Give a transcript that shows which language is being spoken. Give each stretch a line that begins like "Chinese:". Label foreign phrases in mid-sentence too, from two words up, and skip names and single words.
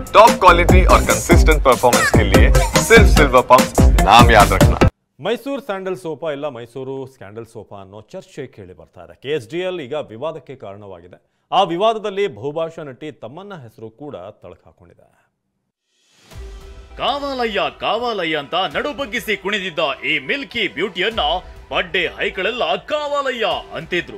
English: top quality
Hindi: और
English: consistent performance
Hindi: के लिए सिर्फ सिल्वर पंप नाम याद रखना।
Kannada: ಮೈಸೂರು ಸ್ಯಾಂಡಲ್ ಸೋಪ ಇಲ್ಲ ಮೈಸೂರು ಸ್ಕ್ಯಾಂಡಲ್ ಸೋಪ ಅನ್ನೋ ಚರ್ಚೆ ಕೇಳಿ ಬರ್ತಾ ಇದೆ. KSDL ಈಗ ವಿವಾದಕ್ಕೆ ಕಾರಣವಾಗಿದೆ. ಆ ವಿವಾದದಲ್ಲಿ ಬಹುಭಾಷಾ ನಟಿ ತಮ್ಮನ್ನ ಹೆಸರು ಕೂಡ ತಳಕಾಕೊಂಡಿದೆ. ಕಾವಾಲಯ್ಯ ಕಾವಾಲಯ್ಯ ಅಂತ ನಡು ಬಗ್ಗಿಸಿ ಕುಣಿದಿದ್ದ ಈ
English: milky beauty
Kannada: ಬಡ್ಡೆ ಹೈಕಳೆಲ್ಲ ಕಾವಾಲಯ್ಯ ಅಂತಿದ್ರು.